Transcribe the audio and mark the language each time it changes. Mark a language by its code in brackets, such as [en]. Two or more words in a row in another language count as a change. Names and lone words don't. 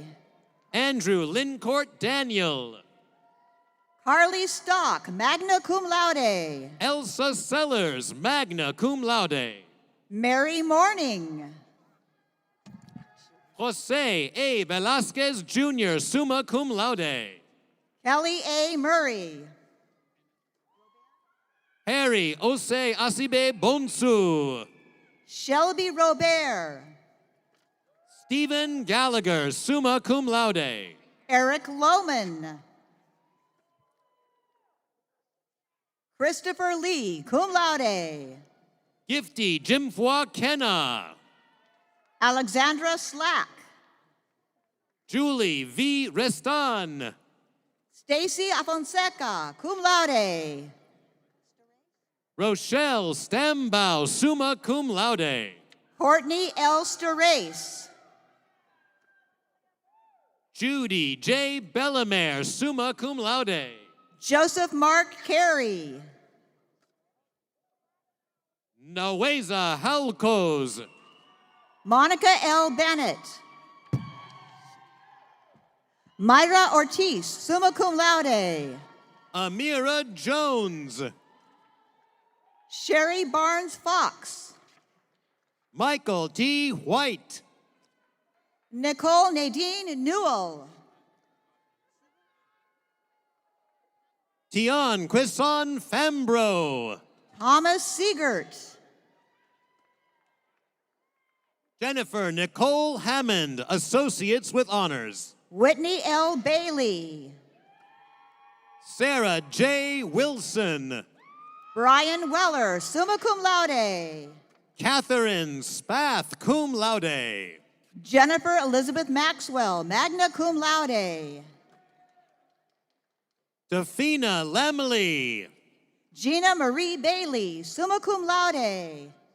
[en] Andrew Lincourt Daniel. Carly Stock, [la] magna cum laude. [en] Elsa Sellers, [la] magna cum laude. [en] Mary Morning. Jose A. Velasquez Jr., [la] summa cum laude. [en] Kelly A. Murray. Harry Ose Asibe Bonsu. Shelby Robert. Stephen Gallagher, [la] summa cum laude. [en] Eric Lohman. Christopher Lee, [la] cum laude. [en] Gifty Jimfwa Kenna. Alexandra Slack. Julie V. Restan. Stacy Afonseca, [la] cum laude. [en] Rochelle Stambaugh, [la] summa cum laude. [en] Courtney L. Sterace. Judy J. Bellamere, [la] summa cum laude. [en] Joseph Mark Carey. Naweza Halkoz. Monica L. Bennett. Myra Ortiz, [la] summa cum laude. [en] Amira Jones. Sherry Barnes Fox. Michael T. White. Nicole Nadine Newell. Tian Quisson Fambro. Thomas Siegert. Jennifer Nicole Hammond, Associates with Honors. Whitney L. Bailey. Sarah J. Wilson. Brian Weller, [la] summa cum laude. [en] Catherine Spath, [la] cum laude. [en] Jennifer Elizabeth Maxwell, [la] magna cum laude. [en] Defina Lemley. Gina Marie Bailey, [la] summa cum laude.